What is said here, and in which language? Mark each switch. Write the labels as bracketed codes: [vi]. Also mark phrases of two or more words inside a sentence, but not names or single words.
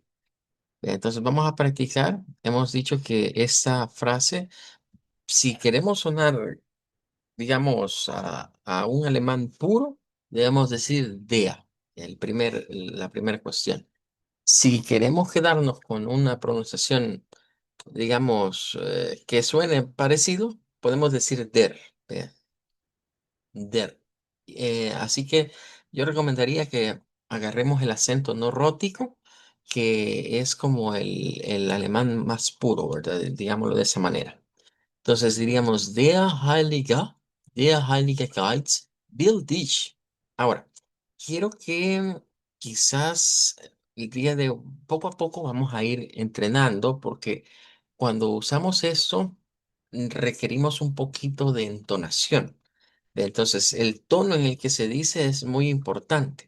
[es] Entonces vamos a practicar. Hemos dicho que esta frase, si queremos sonar, digamos, a un alemán puro, debemos decir der, la primera cuestión. Si queremos quedarnos con una pronunciación, digamos, que suene parecido, podemos decir der. ¿Ve? Der. Así que yo recomendaría que agarremos el acento no rótico, que es como el alemán más puro, ¿verdad? Digámoslo de esa manera. Entonces diríamos, [de] der Heilige Geist will dich. [es] Ahora, quiero que quizás el día de poco a poco vamos a ir entrenando, porque cuando usamos eso requerimos un poquito de entonación. Entonces, el tono en el que se dice es muy importante.